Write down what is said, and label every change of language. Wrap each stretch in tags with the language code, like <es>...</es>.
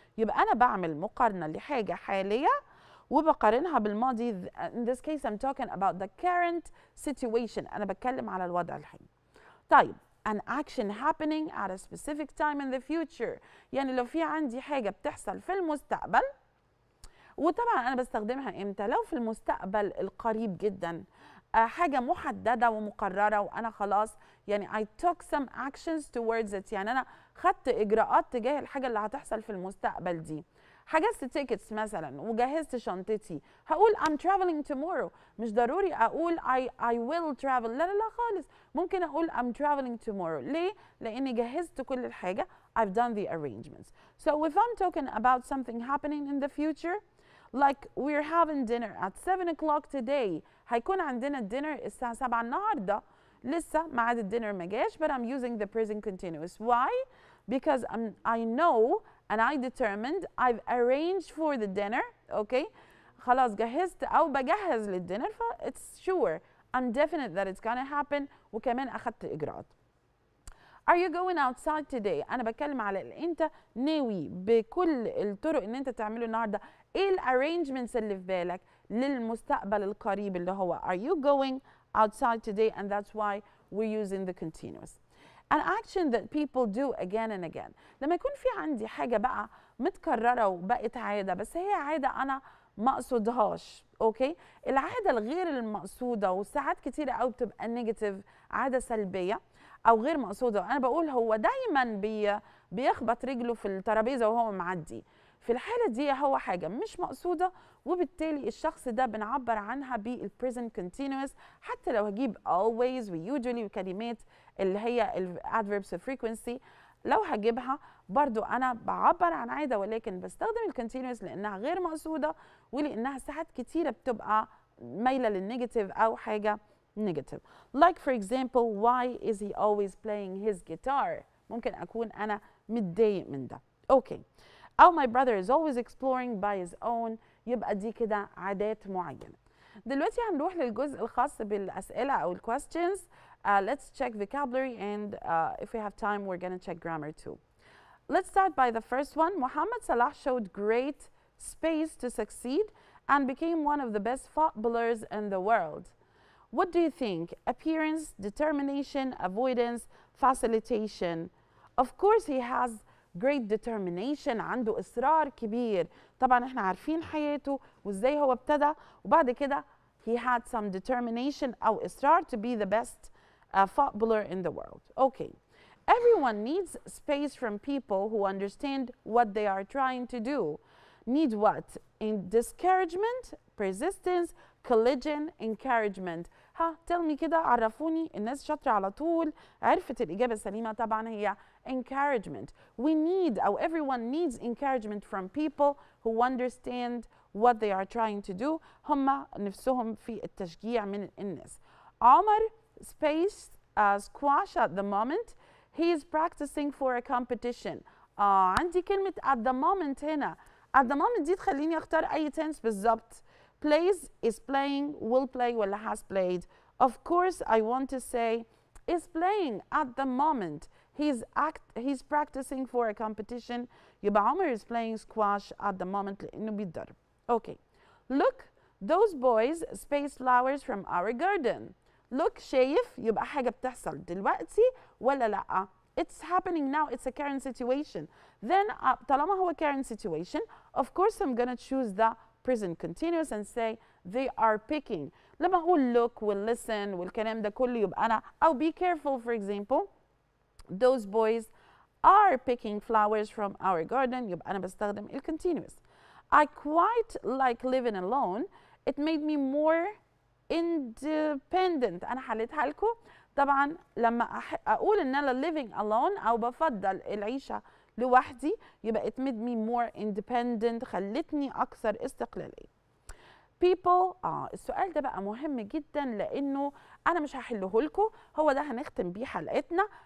<ar>يبقى أنا بعمل مقارنة لحاجة حالية وبقارنها بالماضي.</ar> <en>In this case I'm talking about the current situation.</en> <ar>أنا بتكلم على الوضع الحالي.</ar> <en>طيب an action happening at a specific time in the future.</en> <ar>يعني لو في عندي حاجة بتحصل في المستقبل، وطبعا أنا بستخدمها إمتى؟ لو في المستقبل القريب جدا، حاجة محددة ومقررة وأنا خلاص يعني I took some actions towards it. يعني أنا خدت إجراءات تجاه الحاجة اللي هتحصل في المستقبل دي. حجزت تيكتس مثلا وجهزت شنطتي، هقول I'm traveling tomorrow. مش ضروري أقول I will travel. لا لا لا خالص. ممكن أقول I'm traveling tomorrow. ليه؟ لأني جهزت كل الحاجة.</ar> <en>I've done the arrangements. So if I'm talking about something happening in the future, like we're having dinner at 7 o'clock today.</en> <ar>هيكون عندنا الدينر الساعة 7 النهاردة. لسه ميعاد الدينر ما جاش,</ar> <en>but I'm using the present continuous. Why? Because I know and I determined, I've arranged for the dinner. Okay,</en> <ar>خلاص جهزت أو بجهز للدينر,</ar> <en>ف it's sure, I'm definite that it's gonna happen,</en> <ar>وكمان أخدت إجراءات.</ar> <en>Are you going outside today?</en> <ar>أنا بتكلم على أنت ناوي بكل الطرق إن أنت تعمله النهارده. إيه الارrangements اللي في بالك للمستقبل القريب اللي هو Are you going outside today?</ar> <en>And that's why we're using the continuous. An action that people do again and again.</en> <ar>لما يكون في عندي حاجة بقى متكررة وبقت عادة, بس هي عادة أنا ما أقصدهاش. أوكي؟ العادة الغير المقصودة وساعات كتيرة أوي بتبقى نيجاتيف, عادة سلبية أو غير مقصودة. أنا بقول هو دايما بيخبط رجله في الترابيزة وهو معدي. في الحالة دي هو حاجة مش مقصودة, وبالتالي الشخص ده بنعبر عنها بالpresent continuous. حتى لو هجيب always و usually وكلمات اللي هي adverbs of frequency, لو هجيبها برضو أنا بعبر عن عادة, ولكن بستخدم الكونتينوس لأنها غير مقصودة, ولأنها ساعات كتيرة بتبقى مايلة للنيجاتيف أو حاجة negative.</ar> <en>Like for example, why is he always playing his guitar?</en> <ar>ممكن أكون أنا متضايق من ده. Okay.</ar> <en>أو my brother is always exploring by his own.</en> <ar>يبقى دي كده عادات معينة. دلوقتي هنروح للجزء الخاص بالأسئلة أو ال questions.</ar> <en>Let's check vocabulary, and if we have time we're going to check grammar too. Let's start by the first one. Mohamed Salah showed great space to succeed and became one of the best footballers in the world. What do you think? Appearance, determination, avoidance, facilitation. Of course he has great determination,</en> <ar>عنده إصرار كبير.</ar> <en>طبعا احنا عارفين حياته وازاي هو ابتدى, وبعد كده he had some determination أو إصرار to be the best footballer in the world. Okay. Everyone needs space from people who understand what they are trying to do. Need what? In discouragement, persistence, collision, encouragement.</en> <ar>ها tell me كده, عرفوني. الناس شاطرة على طول عرفت الإجابة السليمة. طبعا هي encouragement.</ar> <en>We need, or everyone needs encouragement from people who understand what they are trying to do.</en> <ar>هم نفسهم في التشجيع من الناس.</ar> <en>Omar space squash at the moment. He is practicing for a competition.</en> <ar>عندي كلمة at the moment هنا. At the moment دي تخليني أختار أي tense بالظبط.</ar> <en>Plays, is playing, will play, ولا has played. Of course I want to say is playing at the moment. He's practicing for a competition. يبقى Omar is playing squash at the moment</en> <ar>لأنه بيتدرب.</ar> <en>Okay. Look, those boys space flowers from our garden. Look,</en> <ar>شايف, يبقى حاجة بتحصل دلوقتي ولا لأ؟</ar> <en>It's happening now. It's a current situation. Then طالما هو current situation, of course I'm gonna choose the present continuous and say they are picking.</en> <ar>لما أقول look listen والكلام ده كله يبقى أنا,</ar> <en>أو be careful for example, those boys are picking flowers from our garden.</en> <ar>يبقى أنا بستخدم ال continuous.</ar> <en>I quite like living alone. It made me more independent.</en> <ar>أنا حليتها لكم. طبعا لما أقول إن أنا living alone أو بفضل العيشة لوحدي, يبقى</ar> <en>it made me more independent,</en> <ar>خلتني أكثر استقلالية. people, السؤال ده بقى مهم جدا لأنه أنا مش هحله لكم, هو ده هنختم بيه حلقتنا.</ar>